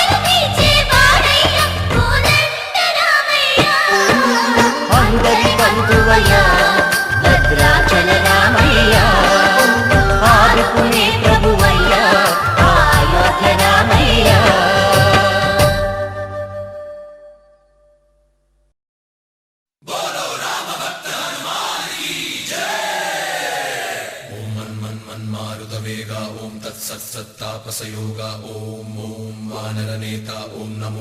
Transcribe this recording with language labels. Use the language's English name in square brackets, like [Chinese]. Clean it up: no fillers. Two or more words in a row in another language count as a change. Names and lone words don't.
[Telugu] అందరి బంధు రామయ్య భద్రాచల రామయ్య ఆదుకునే ప్రభువయ్య అయోధ్య రామయ్య. [Sanskrit] मारुतवेगा ओम तत्सत्सत्तापसयोगा ओम ओम वानरनेता ओम नमो